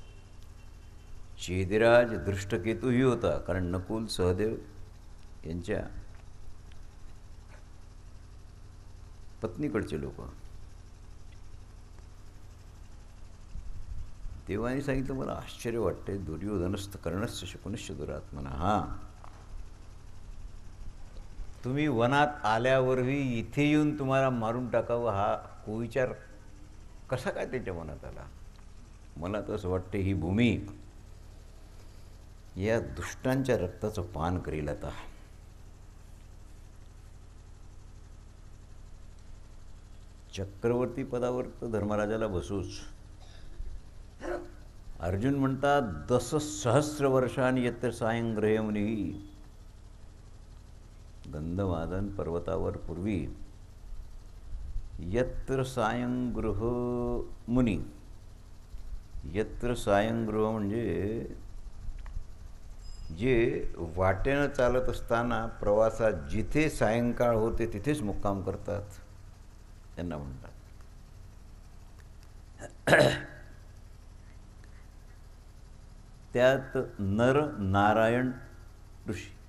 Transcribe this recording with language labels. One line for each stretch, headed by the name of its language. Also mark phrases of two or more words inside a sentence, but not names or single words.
Marathi: चेदिराज दृष्टकेतूही होता, कारण नकुल सहदेव यांच्या पत्नीकडचे लोक. देवाने सांगितलं, मला आश्चर्य वाटते,
Sanskrit: दुर्योधनस्थ कर्णस्य शकुनश्च दुरात्मना.
Marathi: हां, तुम्ही वनात आल्यावरही इथे येऊन तुम्हाला मारून टाकावं, हा कुविचार कसा काय त्याच्या मनात आला. मला तर असं वाटते ही भूमी या दुष्टांच्या रक्ताचं पान करील. आता चक्रवर्ती पदावर तर धर्मराजाला बसूच. अर्जुन म्हणतात, 10 सहस्र वर्षांनी
Sanskrit: यत्र सायंग्रह मुनी.
Marathi: गंधमादन पर्वतावर पूर्वी
Sanskrit: यत्र सायंगृह मुनी. यत्र सायंगृह
Marathi: म्हणजे जे वाटेनं चालत असताना प्रवासात जिथे सायंकाळ होते तिथेच मुक्काम करतात, त्यांना म्हणतात. त्यात नर नारायण ऋषी.